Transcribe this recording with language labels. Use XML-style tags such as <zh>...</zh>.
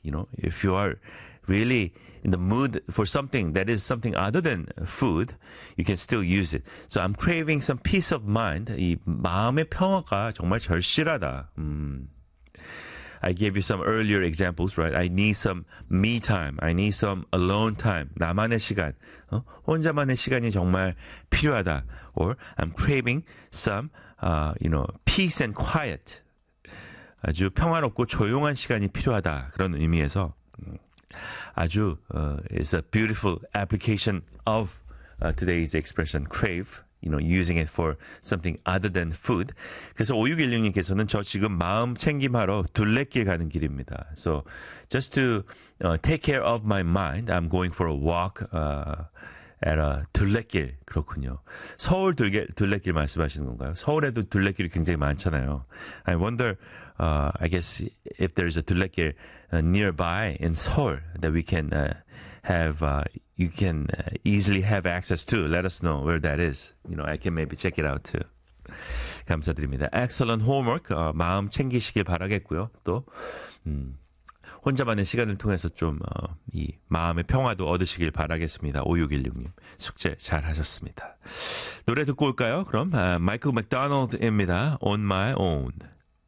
<en>You know, if you are really in the mood for something that is something other than food, you can still use it. So I'm craving some peace of mind.</en> <ko>이 마음의 평화가 정말 절실하다.</ko> <en>I gave you some earlier examples, right? I need some me time. I need some alone time.</en> <ko>나만의 시간. 혼자만의 시간이 정말 필요하다.</ko> <en>Or I'm craving some, peace and quiet.</en> <ko>아주 평화롭고 조용한 시간이 필요하다. 그런 의미에서 아주</ko> <en>it's a beautiful application of today's expression, crave. You know, using it for something other than food.</en> <ko>그래서 5616님께서는 저 지금 마음 챙김하러 둘레길 가는 길입니다.</ko> <en>So, just to take care of my mind, I'm going for a walk at a 둘레길.</en> <ko>그렇군요. 서울 둘레길 말씀하시는 건가요? 서울에도 둘레길이 굉장히 많잖아요.</ko> <en>I wonder, I guess, if there's a 둘레길 nearby in Seoul that we can you can easily have access to. Let us know where that is. You know, I can maybe check it out too.</en> <ko>감사드립니다.</ko> <en>Excellent homework.</en> <ko>마음 챙기시길 바라겠고요. 또 혼자만의 시간을 통해서 좀 이 마음의 평화도 얻으시길 바라겠습니다. 5616님, 숙제 잘하셨습니다. 노래 듣고 올까요? 그럼 마이클 맥도날드입니다. On My Own.</ko>